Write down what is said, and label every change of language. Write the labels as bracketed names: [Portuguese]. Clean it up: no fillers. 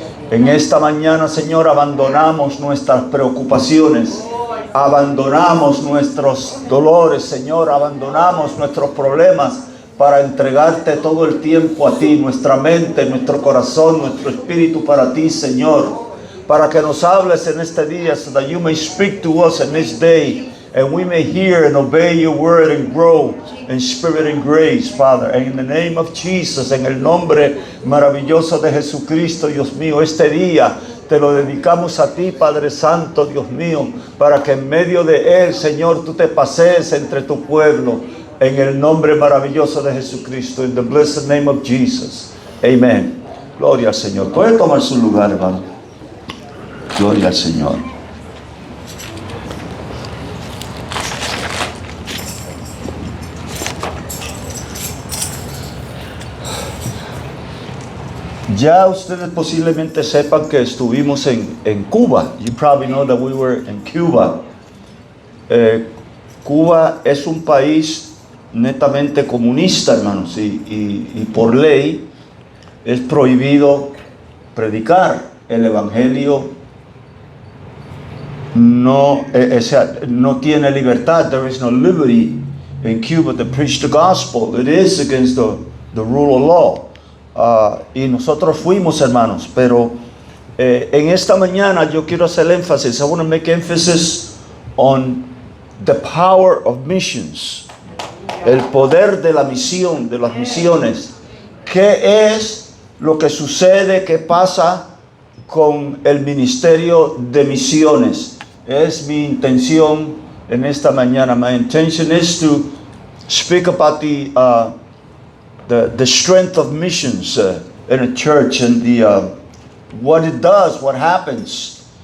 [Spanish] En esta mañana, Señor, abandonamos nuestras preocupaciones, abandonamos nuestros dolores, Señor, abandonamos nuestros problemas para entregarte todo el tiempo a ti, nuestra mente, nuestro corazón, nuestro espíritu para ti, Señor. Para que nos hables en este día, [English] so that you may speak to us in this day, and we may hear and obey your word and grow in spirit and grace, Father. And in the name of Jesus, [Spanish] en el nombre maravilloso de Jesucristo, Dios mío, este día te lo dedicamos a ti, Padre Santo, Dios mío, para que en medio de él, Señor, tú te pasees entre tu pueblo, en el nombre maravilloso de Jesucristo, [English] in the blessed name of Jesus. [Spanish] Amen. Gloria al Señor. Puede tomar su lugar, hermano. Gloria al Señor. Ya ustedes posiblemente sepan que estuvimos en Cuba. [English] You probably know that we were in Cuba. [Spanish] Cuba es un país netamente comunista, hermanos, y por ley es prohibido predicar el evangelio. No tiene libertad. [English] There is no liberty in Cuba to preach the gospel. It is against the rule of law. [Spanish] Y nosotros fuimos, hermanos, pero en esta mañana yo quiero hacer énfasis. [English] I want to make emphasis on the power of missions. [Spanish] El poder de la misión, de las misiones. ¿Qué es lo que sucede? ¿Qué pasa con el ministerio de misiones? Es mi intención en esta mañana. [English] My intention is to speak about the strength of missions in a church and what it does, what happens.